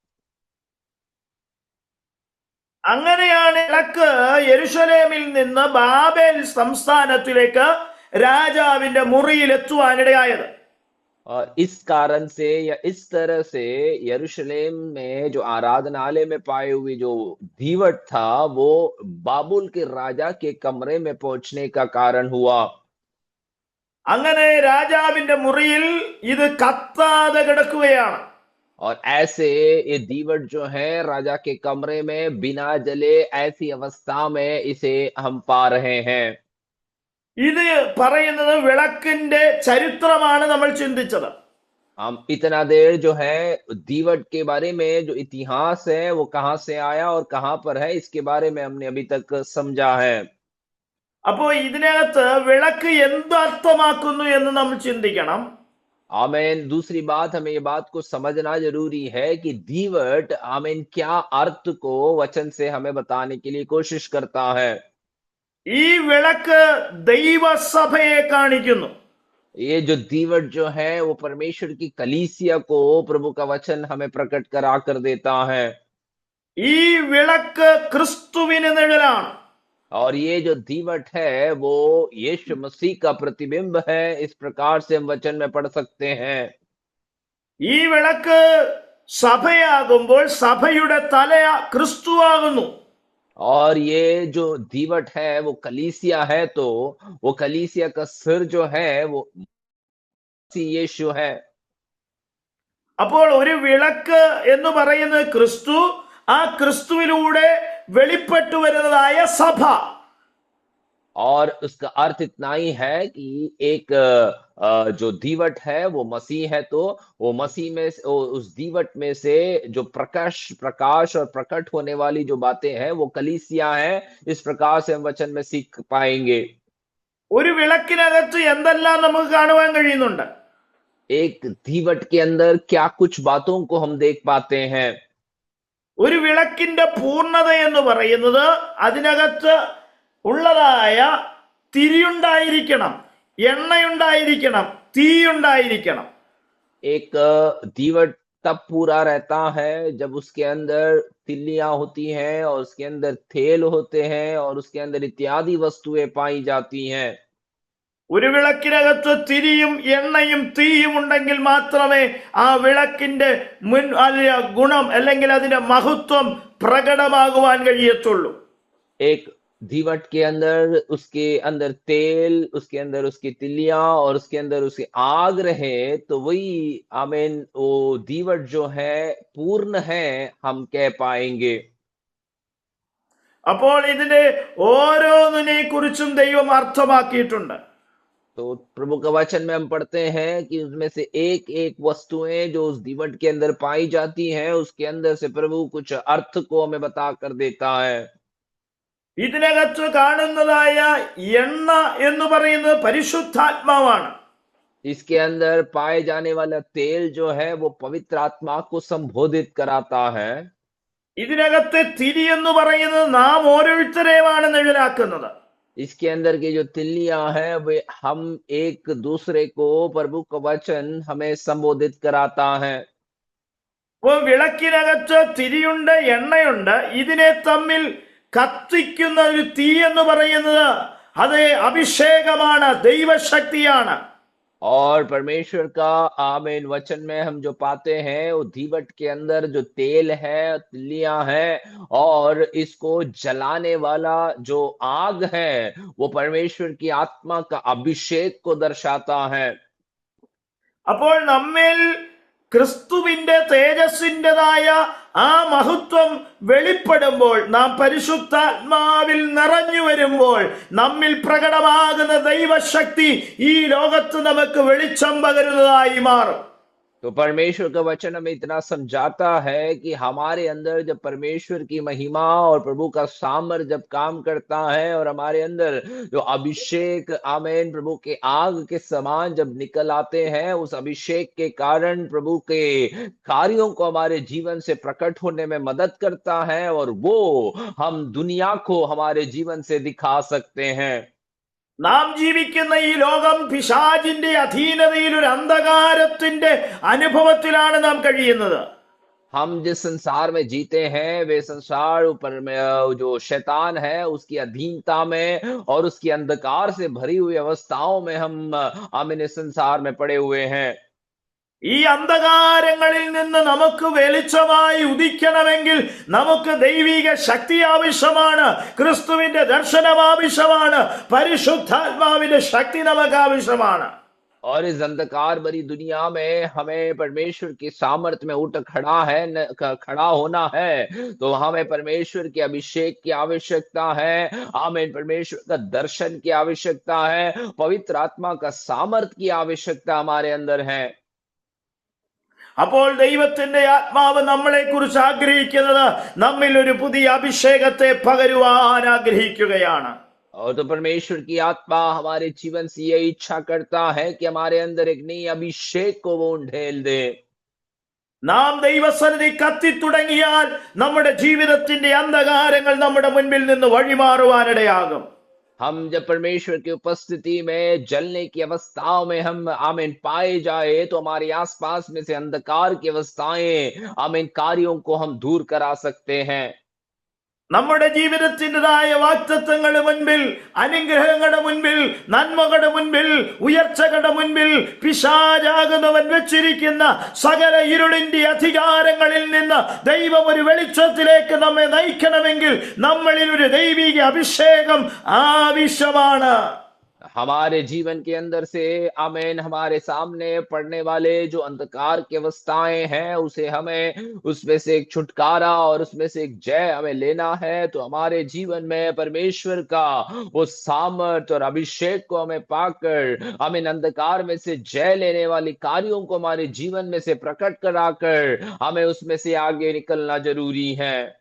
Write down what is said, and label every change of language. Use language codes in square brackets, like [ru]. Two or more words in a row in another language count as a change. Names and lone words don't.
[ml] അങ്ങനെയാണ് വിളക്ക് യെരുശലേമിൽ നിന്ന് ബാബേൽ സംസ്ഥാനത്തിലേക്ക് രാജാവിന്റെ മുറിയിൽ എത്തുവാനിടയായത്. [hi] और इस कारण से या इस तरह से यरूशलेम में जो आराधनालय में पाए हुए जो दीवट था वो बाबुल के राजा के कमरे में पहुंचने का कारण हुआ। [ml] അങ്ങനെ രാജാവിന്റെ മുറിയിൽ ഇത് കത്താതെ കിടക്കുകയാണ്. [hi] और ऐसे ये दीवट जो है राजा के कमरे में बिना जले ऐसी अवस्था में इसे हम पा रहे हैं। [ml] ഇത് പറയുന്നത് വിളക്കിന്റെ ചരിത്രമാണ് നമ്മൾ ചിന്തിച്ചത്. [hi] हम इतना देर जो है दीवट के बारे में जो इतिहास है वो कहां से आया और कहां पर है, इसके बारे में हमने अभी तक समझा है। [ml] അപ്പോ ഇതിനകത്ത് വിളക്ക് എന്ത് അർത്ഥമാക്കുന്നു എന്ന് നമ്മൾ ചിന്തിക്കണം. [hi] आमीन। दूसरी बात, हमें ये बात को समझना जरूरी है कि दीवट आमीन क्या अर्थ को वचन से हमें बताने के लिए कोशिश करता है। [ml] ഈ വിളക്ക് ദൈവസഭയെ കാണിക്കുന്നു. [hi] ये जो दीवट जो है वो परमेश्वर की कलीसिया को प्रभु का वचन हमें प्रकट करा कर देता है। [ml] ഈ വിളക്ക് ക്രിസ്തുവിന് നിഴലാണ്. [hi] और ये जो दीवट है वो यीशु मसीह का प्रतिबिंब है। इस प्रकार से हम वचन में पढ़ सकते हैं। [ml] ഈ വിളക്ക് സഭയാകുമ്പോൾ സഭയുടെ തല ക്രിസ്തുവാകുന്നു. [hi] और ये जो दीवट है वो कलीसिया है, तो वो कलीसिया का सिर जो है वो यीशु है। [ml] അപ്പോൾ ഒരു വിളക്ക് എന്ന് പറയുന്നത് ക്രിസ്തു, ആ ക്രിസ്തുവിലൂടെ വെളിപ്പെട്ടു വരുന്നതായ സഭ. [hi] और उसका अर्थ इतना ही है कि एक जो दीवट है वो मसीह है, तो वो मसीह में उस दीवट में से जो प्रकाश और प्रकट होने वाली जो बातें हैं वो कलीसिया है। इस प्रकार से हम वचन में सीख पाएंगे। [ml] ഒരു വിളക്കിനകത്ത് എന്തെല്ലാം നമുക്ക് കാണുവാൻ കഴിയുന്നുണ്ട്. [hi] एक दीवट के अंदर क्या कुछ बातों को हम देख पाते हैं। [ml] ഒരു വിളക്കിന്റെ പൂർണ്ണത എന്ന് പറയുന്നത് അതിനകത്ത് ഉള്ളതായ തിരിയുണ്ടായിരിക്കണം, എണ്ണയുണ്ടായിരിക്കണം, തീയുണ്ടായിരിക്കണം. [hi] एक दीवट तब पूरा रहता है जब उसके अंदर तिल्लियां होती हैं और उसके अंदर तेल होते हैं और उसके अंदर इत्यादि वस्तुएं पाई जाती हैं। [ml] ഒരു വിളക്കിനകത്ത് തിരിയും എണ്ണയും തീയും ഉണ്ടെങ്കിൽ മാത്രമേ ആ വിളക്കിന്റെ ഗുണം അല്ലെങ്കിൽ അതിന്റെ മഹത്വം പ്രകടമാകുവാൻ കഴിയത്തുള്ളൂ. [hi] एक दीवट के अंदर, उसके अंदर तेल, उसके अंदर उसकी तिलियां और उसके अंदर उसकी आग रहे, तो वही आमीन वो दीवट जो है पूर्ण है, हम कह पाएंगे। [ml] അപ്പോൾ ഇതിന്റെ ഓരോന്നിനെ കുറിച്ചും ദൈവം അർത്ഥമാക്കിയിട്ടുണ്ട്. [hi] तो प्रभु का वचन में हम पढ़ते हैं कि उसमें से एक एक वस्तुएं जो उस दीवट के अंदर पाई जाती हैं, उसके अंदर से प्रभु कुछ अर्थ को हमें बता कर देता है। [ml] ഇതിനകത്ത് കാണുന്നതായ എണ്ണ എന്ന് പറയുന്നത് പരിശുദ്ധാത്മാവാണ്. [hi] इसके अंदर पाए जाने वाला तेल जो है वो पवित्र आत्मा को संबोधित कराता है। [ml] ഇതിനകത്തെ തിരി എന്ന് പറയുന്നത് നാം ഓരോരുത്തരെയുമാണ് നിഴലാക്കുന്നത്. [hi] इसके अंदर की जो तिल्लियां हैं वे हम एक दूसरे को, प्रभु का वचन हमें संबोधित कराता है। [ml] അപ്പോൾ വിളക്കിനകത്ത് തിരിയുണ്ട്, എണ്ണയുണ്ട്. ഇതിനെ തമ്മിൽ കത്തിക്കുന്ന ഒരു തീ എന്ന് പറയുന്നത് അത് അഭിഷേകമാണ്, ദൈവശക്തിയാണ്. [hi] और परमेश्वर का आमीन वचन में हम जो पाते हैं, वो दीवट के अंदर जो तेल है, तिल्लियां हैं, और इसको जलाने वाला जो आग है, वो परमेश्वर की आत्मा का अभिषेक को दर्शाता है। [ml] അപ്പോൾ നമ്മിൽ ക്രിസ്തുവിന്റെ തേജസ്സിൻ്റെതായ ആ മഹത്വം വെളിപ്പെടുമ്പോൾ, നാം പരിശുദ്ധാത്മാവിൽ നിറഞ്ഞു വരുമ്പോൾ, നമ്മിൽ പ്രകടമാകുന്ന ദൈവശക്തി ഈ ലോകത്ത് നമുക്ക് വെളിച്ചം പകരുന്നതായി മാറും. [hi] तो परमेश्वर का वचन हमें इतना समझाता है कि हमारे अंदर जब परमेश्वर की महिमा और प्रभु का सामर्थ जब काम करता है, और हमारे अंदर जो अभिषेक आमीन प्रभु के आग के समान जब निकल आते हैं, उस अभिषेक के कारण प्रभु के कार्यों को हमारे जीवन से प्रकट होने में मदद करता है, और वो हम दुनिया को हमारे जीवन से दिखा सकते हैं। [ml] നാം ജീവിക്കുന്ന ഈ ലോകം പിശാചിന്റെ അധീനതയിൽ ഒരു അന്ധകാരത്തിന്റെ അനുഭവത്തിലാണ് നാം കഴിയുന്നത്. [hi] हम जिस संसार में जीते हैं, वे संसार ऊपर में जो शैतान है उसकी अधीनता में और उसकी अंधकार से भरी हुई अवस्थाओं में हम इस संसार में पड़े हुए हैं। [ml] ഈ അന്ധകാരങ്ങളിൽ നിന്ന് നമുക്ക് വെളിച്ചമായി ഉദിക്കണമെങ്കിൽ നമുക്ക് ദൈവിക ശക്തി ആവശ്യമാണ്, ക്രിസ്തുവിന്റെ ദർശനം ആവശ്യമാണ്, പരിശുദ്ധാത്മാവിന്റെ ശക്തി നമുക്ക് ആവശ്യമാണ്. [hi] और इस अंधकार भरी दुनिया में हमें परमेश्वर की सामर्थ्य में उठ खड़ा होना है, तो हमें परमेश्वर के अभिषेक की आवश्यकता है। हमें परमेश्वर का दर्शन की आवश्यकता है, पवित्र आत्मा का सामर्थ्य की आवश्यकता हमारे अंदर है। [ml] അപ്പോൾ ദൈവത്തിന്റെ ആത്മാവ് നമ്മളെ കുറിച്ച് ആഗ്രഹിക്കുന്നത് നമ്മിൽ ഒരു പുതിയ അഭിഷേകത്തെ പകരുവാൻ ആഗ്രഹിക്കുകയാണ്. [hi] और तो परमेश्वर की आत्मा हमारे जीवन से यही इच्छा करता है कि हमारे अंदर एक नई अभिषेक को वो ढेल दे। [ml] നാം ദൈവസന്നിധി കത്തിത്തുടങ്ങിയാൽ നമ്മുടെ ജീവിതത്തിന്റെ അന്ധകാരങ്ങൾ നമ്മുടെ മുൻപിൽ നിന്ന് വഴിമാറുവാനിടയാകും. [hi] हम जब परमेश्वर की उपस्थिति में जलने की अवस्थाओं में हम आमीन पाए जाए, तो हमारे आसपास में से अंधकार की अवस्थाएं आमीन कार्यों को हम दूर करा सकते हैं। [ml] നമ്മുടെ ജീവിതത്തിൻ്റെതായ വാഗ്ദത്തങ്ങളുടെ മുൻപിൽ, അനുഗ്രഹങ്ങളുടെ മുൻപിൽ, നന്മകളുടെ മുൻപിൽ, ഉയർച്ചകളുടെ മുൻപിൽ പിശാചാകുന്നവൻ വെച്ചിരിക്കുന്ന സകല ഇരുളിന്റെ അധികാരങ്ങളിൽ നിന്ന് ദൈവം ഒരു വെളിച്ചത്തിലേക്ക് നമ്മെ നയിക്കണമെങ്കിൽ നമ്മളിൽ ഒരു ദൈവിക അഭിഷേകം ആവശ്യമാണ്. [hi] हमारे जीवन के अंदर से आमीन हमारे सामने पड़ने वाले जो अंधकार की अवस्थाएं हैं, उसे हमें उसमें से एक छुटकारा और उसमें से एक जय हमें लेना है। तो हमारे जीवन में परमेश्वर का वो सामर्थ और अभिषेक को हमें पाकर हमें अंधकार में से जय लेने वाली कार्यों को हमारे जीवन में से प्रकट कराकर हमें उसमें से आगे निकलना जरूरी है।